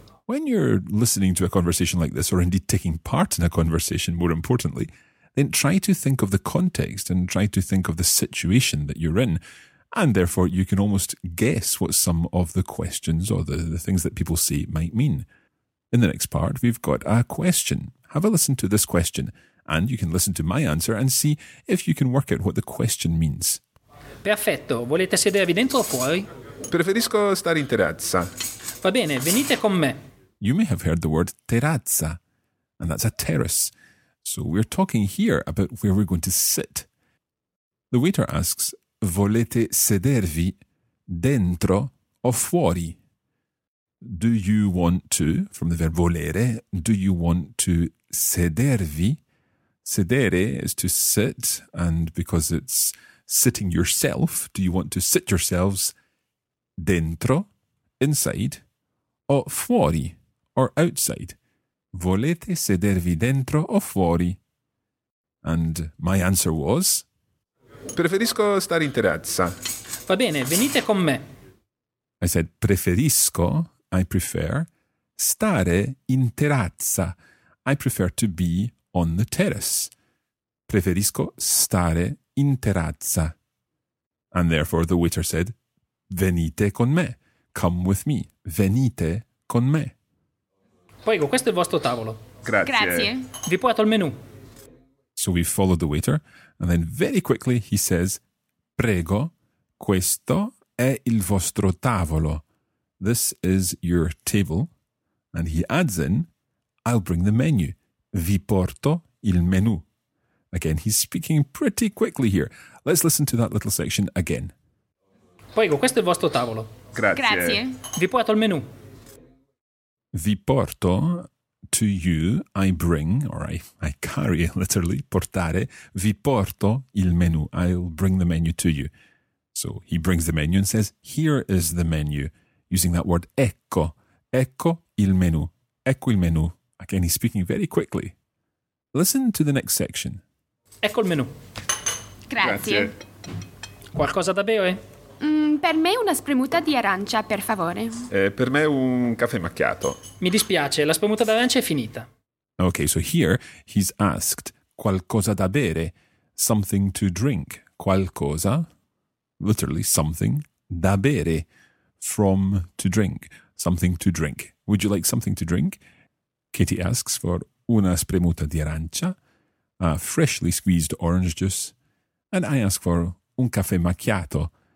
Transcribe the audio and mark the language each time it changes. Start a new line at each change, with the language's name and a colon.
English: When you're listening to a conversation like this, or indeed taking part in a conversation, more importantly, then try to think of the context and try to think of the situation that you're in. And therefore, you can almost guess what some of the questions or the things that people say might mean. In the next part, we've got a question. Have a listen to this question, and you can listen to my answer and see if you can work out what the question means.
Italian: Perfetto, volete sedervi dentro o fuori? Preferisco stare in terrazza. Va bene, venite con me.
English: You may have heard the word terrazza, and that's a terrace. So we're talking here about where we're going to sit. The waiter asks,
Italian: volete sedervi dentro o fuori?
English: Do you want to, from the verb volere, do you want to sedervi? Sedere is to sit, and because it's sitting yourself, do you want to sit yourselves dentro, inside,
Italian: o fuori,
English: or outside?
Italian: Volete sedervi dentro o fuori?
English: And my answer was,
Italian: preferisco stare in terrazza. Va bene, venite con me.
English: I said, preferisco, I prefer,
Italian: stare in terrazza.
English: I prefer to be on the terrace.
Italian: Preferisco stare in terrazza.
English: And therefore the waiter said,
Italian: venite con me.
English: Come with me.
Italian: Venite con me. Prego, questo è il vostro tavolo. Grazie. Grazie. Vi porto il menù.
English: So we followed the waiter, and then very quickly he says, prego,
Italian: Questo è il vostro tavolo.
English: This is your table. And he adds in, I'll bring the menu.
Italian: Vi porto il menu.
English: Again, he's speaking pretty quickly here. Let's listen to that little section again.
Italian: Prego, questo è il vostro tavolo. Grazie. Grazie. Vi porto il menu.
English: Vi porto, to you, I bring, or I carry, literally, portare,
Italian: vi porto il menu,
English: I'll bring the menu to you. So he brings the menu and says, here is the menu, using that word, ecco,
Italian: ecco il menu, ecco il menu.
English: Again, he's speaking very quickly. Listen to the next section.
Italian: Ecco il menu. Grazie. Qualcosa da bere? Per me una spremuta di arancia, per favore. Per me un caffè macchiato. Mi dispiace, la spremuta d'arancia è finita.
English: Okay, so here he's asked
Italian: qualcosa da bere,
English: something to drink. Qualcosa, literally something,
Italian: da bere,
English: from to drink, something to drink. Would you like something to drink? Katie asks for
Italian: una spremuta di arancia,
English: a freshly squeezed orange juice, and I ask for
Italian: un caffè macchiato.